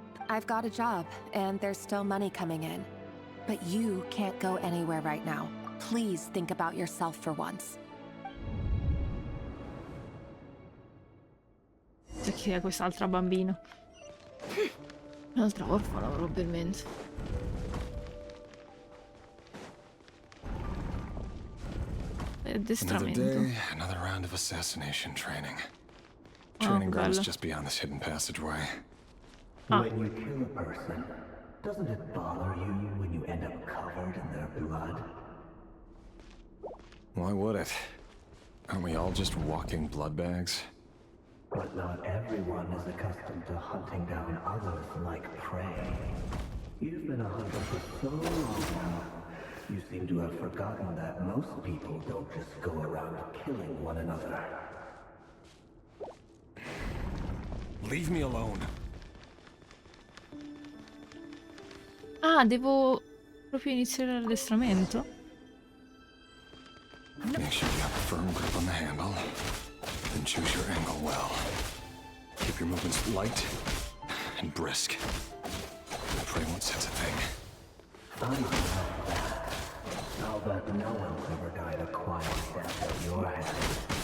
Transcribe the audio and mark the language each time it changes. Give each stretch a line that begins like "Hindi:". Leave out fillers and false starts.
English: I've got a job, and there's still money coming in. But you can't go anywhere right now. Please think about yourself for once.
Italian: Chi chi è quest'altra bambina. Un'altra orfana probabilmente.
English: Another day, another round of assassination training. Training grounds just beyond this hidden passageway. When you kill a person, doesn't it bother you when you end up covered in their blood? Why would it? Aren't we all just walking blood bags? But not everyone is accustomed to hunting down others like prey. You've been a hunter for so long now. You seem to have forgotten that most people don't just go around killing one another. Leave me alone.
Italian: Ah, devo proprio iniziare l'addestramento?
English: Make sure you have a firm grip on the handle. Then choose your angle well. Keep your movements light and brisk. The prey won't sense a thing. I'll bet no one's ever died a quiet death at your hands.